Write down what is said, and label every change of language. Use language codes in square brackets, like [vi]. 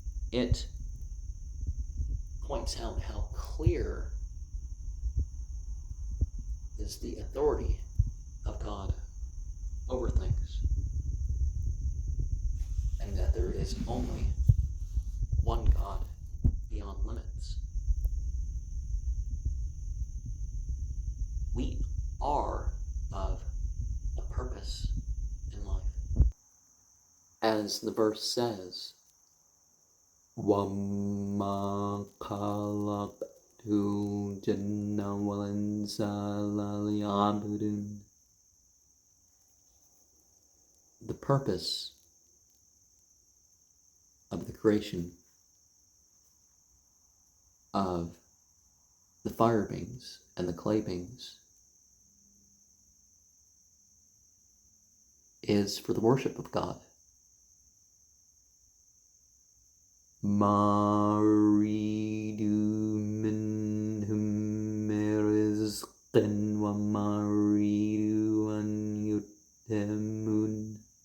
[en] It points out how clear is the authority of God over things, and that there is only one God beyond limits. We are of a purpose in life. As the verse says, وَمَا خَلَقْتُ الْجِنَّ وَالْإِنسَ إِلَّا لِيَعْبُدُونِ. The purpose of the creation of the fire beings and the clay beings is for the worship of God. [ar] مَا أُرِيدُ مِنْهُم مِّن رِّزْقٍ وَمَا أُرِيدُ أَن يُطْعِمُونِ.